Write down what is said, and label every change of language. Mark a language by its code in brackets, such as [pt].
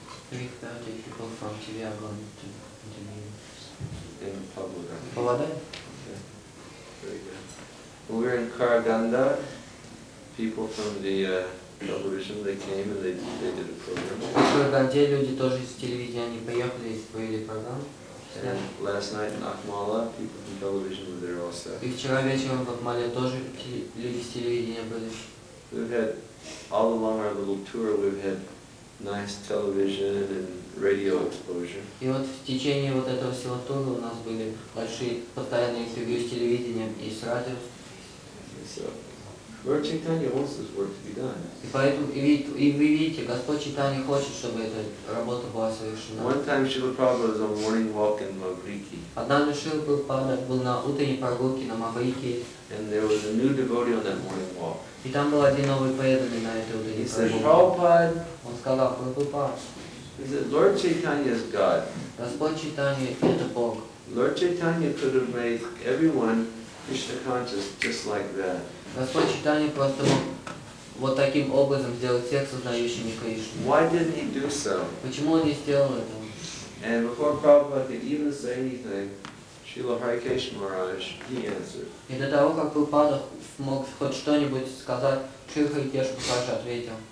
[en] 3:30 people from TV are going to interview. In Pavlograd. [ru] Павлодаре? [en] Okay. Very good. Well, we're in Karaganda. People from the television, they came and they did a program. [ru] В Караганде люди тоже из телевидения, они приехали и провели программу. [en] And last night in Akmala, people from television were there also. [ru] И вчера вечером в Акмале тоже люди с телевидения были. [en] We've had, all along our little tour, we've had nice television and radio exposure. [ru] И вот в течение вот этого всего тура у нас были большие постоянные интервью с телевидением и с радио. [en] So, Lord Chaitanya wants this work to be done. [ru] И поэтому, и вы видите, Господь Чайтанья хочет, чтобы эта работа была совершена. [en] One time Srila Prabhupada was on a morning walk in Mavriki. [ru] Однажды Шрила Прабхупада был на утренней прогулке на Маврике. [en] And there was a new devotee on that morning walk. [ru] И там был один новый преданный на этой утренней [en] He said, [ru] прогулке. [en] Prabhupada, [ru] Он сказал: Прабхупад, [en] he said, Lord Chaitanya is God. [ru] Господь Чайтанья — это Бог. [en] Lord Chaitanya could have made everyone Krishna conscious just like that. [ru] Господь Чайтанья просто мог вот таким образом сделать всех сознающими Кришну. [en] Why didn't he do so? [ru] Почему он не сделал этого? [en] And before Prabhupada could even say anything, Srila Harikesh Maharaj, he answered. [ru] И до того, как Прабхупада мог хоть что-нибудь сказать, Шрила Харикеш Махарадж ответил.